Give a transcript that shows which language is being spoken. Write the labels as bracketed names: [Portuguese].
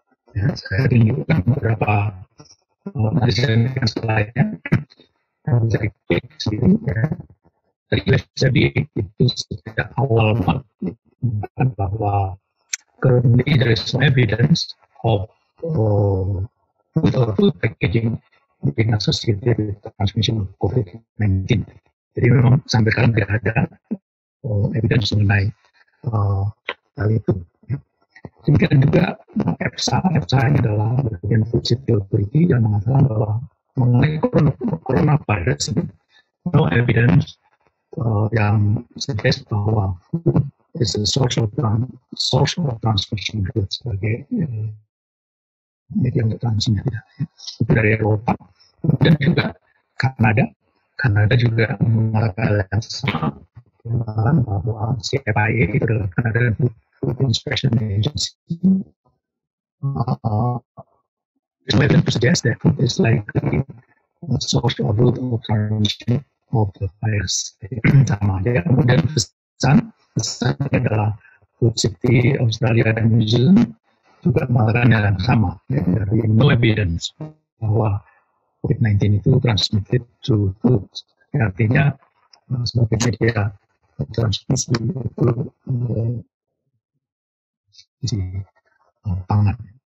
[Indonesian] Ya, saya tunjukkan beberapa nanti saya berikan slide-nya yang bisa diklik sendiri. Ya. Dari USAID itu sejak awal mengatakan bahwa [English] currently there is no evidence of food or food packaging being associated with the transmission of COVID-19. [Indonesian] Jadi memang sampai sekarang tidak ada evidence mengenai hal itu. Demikian juga EFSA ini adalah bagian Food Safety Authority yang mengatakan bahwa mengenai coronavirus ini no evidence yang suggest bahwa [English] food is a source of transmission [Indonesian] sebagai media untuk transmisinya tidak. Itu dari Eropa. Kemudian juga Kanada juga mengatakan yang sama, mengatakan bahwa CFIA itu adalah Canadian Food Inspection Agency. [English] There's no evidence to suggest that food is likely a source of route of transmission of the virus. [Indonesian] Sama aja. Kemudian pesan adalah Food Safety Australia dan New Zealand juga mengatakan yang sama, ya, dari no evidence bahwa COVID-19 itu [English] transmitted to food. [Indonesian] Ya, artinya sebagai media transmisi itu di pangan.